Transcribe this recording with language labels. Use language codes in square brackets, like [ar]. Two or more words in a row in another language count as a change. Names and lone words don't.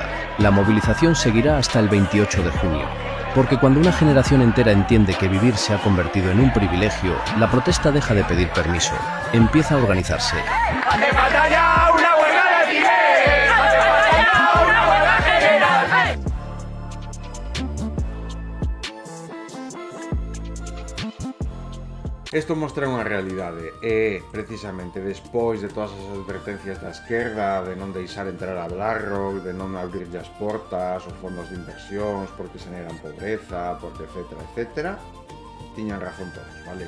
[es] La movilización seguirá hasta el 28 de junio. Porque cuando una generación entera entiende que vivir se ha convertido en un privilegio, la protesta deja de pedir permiso, empieza a organizarse. ¡Hace falta ya una huelga de alquiler! ¡Hace falta ya una huelga general! [gl] Isto mostra unha realidade e, precisamente, despois de todas as advertencias da esquerda de non deixar entrar a BlackRock, de non abrir as portas, os fondos de inversións, porque xeneran pobreza, porque etcétera, etcétera, tiñan razón todos, vale?